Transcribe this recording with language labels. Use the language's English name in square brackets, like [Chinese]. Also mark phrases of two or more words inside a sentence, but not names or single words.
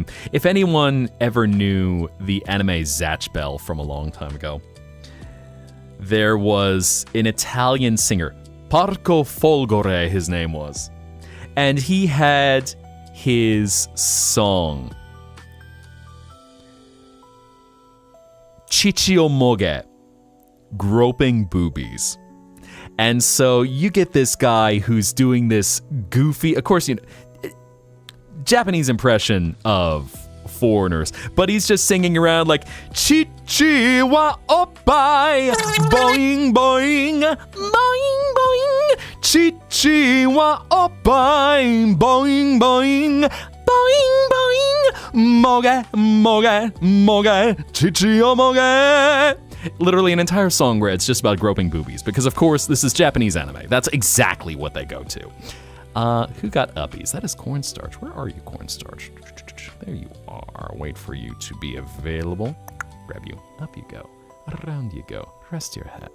[English] If anyone ever knew the anime Zatch Bell from a long time ago, there was an Italian singer, Parco Folgore his name was, and he had his song, Chichio Moge, Groping Boobies. And so you get this guy who's doing this goofy, of course, you know, Japanese impression of foreigners, but he's just singing around like [Japanese] 乳はおっぱい、ボインボイン、ボインボイン、乳はおっぱい、ボインボイン、ボインボイン, もげもげもげ、乳をもげ. [English] Literally an entire song where it's just about groping boobies, because of course this is Japanese anime. That's exactly what they go to. Who got uppies? That is Cornstarch. Where are you, Cornstarch? There you are. Wait for you to be available. Grab you. Up you go. Around you go. Rest your head.